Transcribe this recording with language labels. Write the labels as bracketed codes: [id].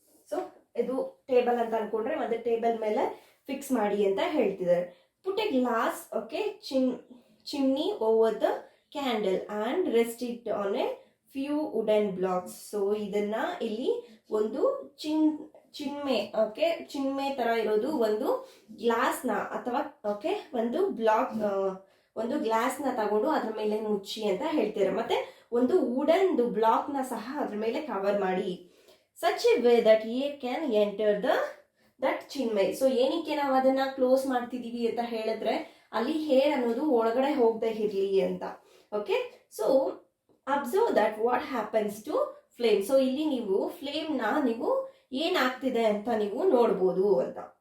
[kn] So ಇದು table ಅಂತ ಅನ್ಕೊಂಡ್ರೆ ಒಂದು ಟೇಬಲ್ ಮೇಲೆ ಫಿಕ್ಸ್ ಮಾಡಿ ಅಂತ ಹೇಳ್ತಿದ್ದಾರೆ. [en] Put a glass okay chimney over the candle and rest it on a few wooden blocks. [kn] So ಇದನ್ನ ಇಲ್ಲಿ ಒಂದು ಚಿನ್ಮೆ ಓಕೆ, ಚಿನ್ಮೆ ತರ ಇರೋದು ಒಂದು ಗ್ಲಾಸ್ ನ ಅಥವಾ ಓಕೆ ಒಂದು ಗ್ಲಾಸ್ ನ ತಗೊಂಡು ಅದ್ರ ಮೇಲೆ ಮುಚ್ಚಿ ಅಂತ ಹೇಳ್ತಾರೆ. ಮತ್ತೆ ಒಂದು ವುಡನ್ ಬ್ಲಾಕ್ ನ ಸಹ ಅದ್ರ ಮೇಲೆ ಕವರ್ ಮಾಡಿ. [en] such a way that air can enter that chimney. [kn] So ಏನಕ್ಕೆ ನಾವು ಅದನ್ನ ಕ್ಲೋಸ್ ಮಾಡ್ತಿದೀವಿ ಅಂತ ಹೇಳಿದ್ರೆ ಅಲ್ಲಿ ಹೇರ್ ಅನ್ನೋದು ಒಳಗಡೆ ಹೋಗದೆ ಇರ್ಲಿ ಅಂತ. [en] Okay, so observe that what happens to flame. [kn] So ಇಲ್ಲಿ ನೀವು ಫ್ಲೇಮ್ ನ ನೀವು ಏನಾಗ್ತಿದೆ ಅಂತ ನೀವು ನೋಡ್ಬೋದು ಅಂತ.